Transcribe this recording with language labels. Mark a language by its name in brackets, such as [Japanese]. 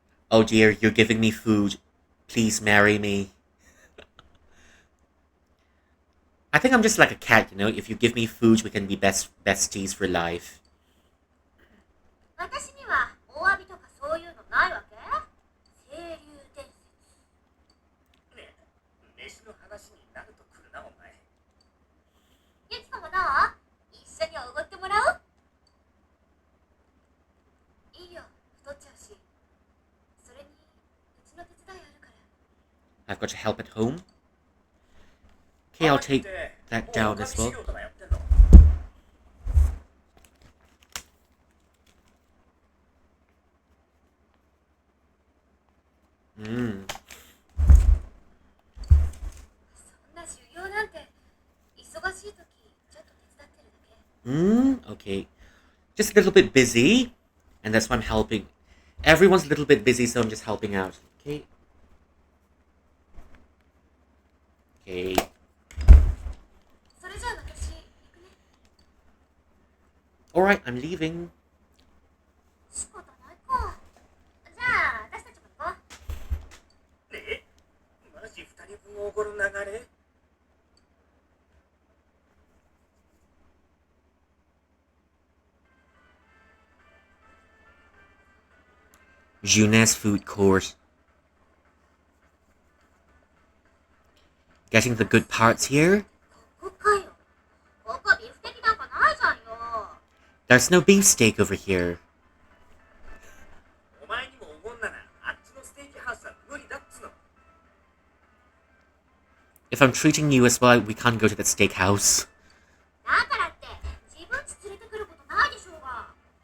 [English] Oh dear, you're giving me food. Please marry me. I think I'm just like a cat, you know? If you give me food, we can be besties for life. [Japanese] 私にはお詫びとかそういうのないわけ？清流伝説。ねえ、飯の話になると来るな、お前。ゆきこもどう？一緒におごってもらおう。いいよ、太っちゃうし。それに、うちの手伝いあるから。 [English] I've got to help at home. Okay, I'll take that down as well. Mm. [Japanese] そんな修行なんて忙しい時ちょっと手伝ってるだけ。 [English] Okay. Just a little bit busy, and that's why I'm helping. Everyone's a little bit busy, so I'm just helping out. Okay. Okay. [Japanese] それじゃあ私行くね。 [English] Alright, I'm leaving. [Japanese] 仕方ないか。じゃあ私たちも行こう。ねえ、マジ二人分おごる流れ。 [English] Junes food court. Getting the good parts here. [Japanese] ここかよ。ここビフテキなんかないじゃんよ。 [English] There's no beefsteak over here. [Japanese] お前にもおごんなら、あっちのステーキハウスは無理だっつの。 [English] If I'm treating you as well, we can't go to the steakhouse. [Japanese] だからって自分ち連れてくることないでしょうが。